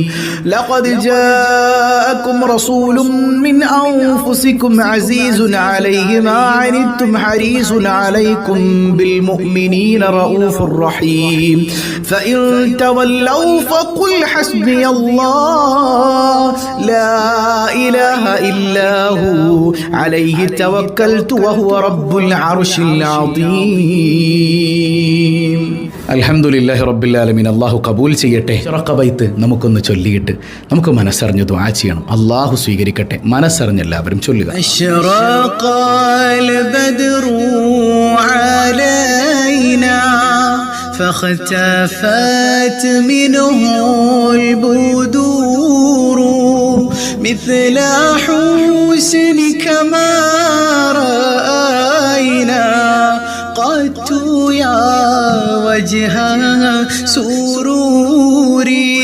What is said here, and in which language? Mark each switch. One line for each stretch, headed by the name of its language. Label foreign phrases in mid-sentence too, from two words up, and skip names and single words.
Arabic: لقد جاءكم رسول من أنفسكم عزيز عليه ما عنتم حريص عليكم بالمؤمنين رؤوف رحيم. فإن تولوا فقل حسبي الله لا إله إلا هو عليه توكلت وهو رب العرش العظيم. الحمد لله رب العالمين.
Malayalam: അല്ലാഹു കബൂൽ ചെയ്യട്ടെ. റഖബൈത്ത് നമുക്കൊന്ന് ചൊല്ലിയിട്ട് നമുക്ക് മനസ്സറിഞ്ഞ് ദുആ ചെയ്യണം. അല്ലാഹു സ്വീകരിക്കട്ടെ. മനസ്സറിഞ്ഞ് എല്ലാവരും ചൊല്ലുക.
Arabic: أشرق البدر علينا فاختفت منه البدور مثل حسنك ما رأينا قط يا وجه سروري.